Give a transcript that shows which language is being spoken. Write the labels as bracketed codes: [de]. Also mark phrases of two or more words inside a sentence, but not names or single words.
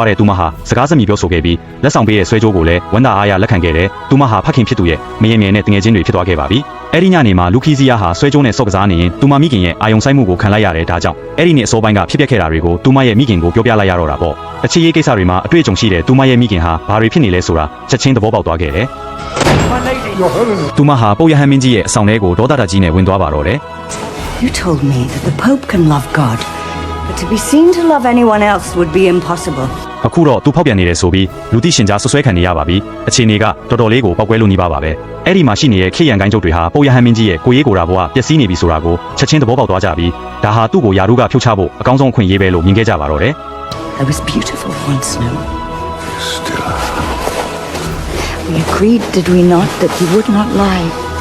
[my] တဲ့သူမဟာစကားစမြည်ပြောဆိုခဲ့ပြီးလက်ဆောင်ပေးရဲ့ဆွဲကြိုးကိုလည်းဝန်တာအားရလက်ခံခဲ့တယ်။သူမဟာဖခင်ဖြစ်သူရဲ့မရင်မြင်နဲ့တငယ်ချင်းတွေဖြစ်သွားခဲ့ပါပြီ။အဲ့ဒီညနေမှာလူခီစီယာဟာဆွဲကြိုးနဲ့ဆော့ကစားနေရင်သူမမိခင်ရဲ့အာယုံဆိုင်မှုကိုခံလိုက်ရတယ်ဒါကြောင့်အဲ့ဒီနေ့အစောပိုင်းကဖြစ်ပျက်ခဲ့တာတွေကိုသူမရဲ့မိခင်ကိုပြောပြလိုက်ရတော့တာပေါ့။အခြေရေးကိစ္စတွေမှာအတွေ့အကြုံရှိတဲ့သူမရဲ့မိခင်ဟာဘာတွေဖြစ်နေလဲဆိုတာချက်ချင်းသဘောပေါက်သွားခဲ့တယ်။သူမဟာပိုရဟန်မင်းကြီးရဲ့အဆောင်ထဲကိုဒေါသတကြီးနဲ့ဝင်သွားပါတော့တယ်။ [en] You told me that the Pope can love God, but to be seen to love anyone else would be impossible. [my] အခုတော့သူဖောက်ပြန်နေတယ်ဆိုပြီးလူသိရှင်ကြားဆွဆွဲခံနေရပါပြီအခြေအနေကတော်တော်လေးကိုပောက်ကွဲလို့နေပါပဲအဲ့ဒီမှာရှိနေတဲ့ခေရန်ကိုင်းကျုပ်တွေဟာပိုရဟန်မင်းကြီးရဲ့ကိုရေးကိုရာဘဝပျက်စီးနေပြီဆိုတာကိုချက်ချင်းသဘောပေါက်သွားကြပြီးဒါဟာသူ့ကိုယာရုကဖြုတ်ချဖို့အကောင်းဆုံးအခွင့်အရေးပဲလို့မြင်ခဲ့ကြပါတော့တယ် [en] I was beautiful once, no? Still. We agreed, did we not, that you would not lie?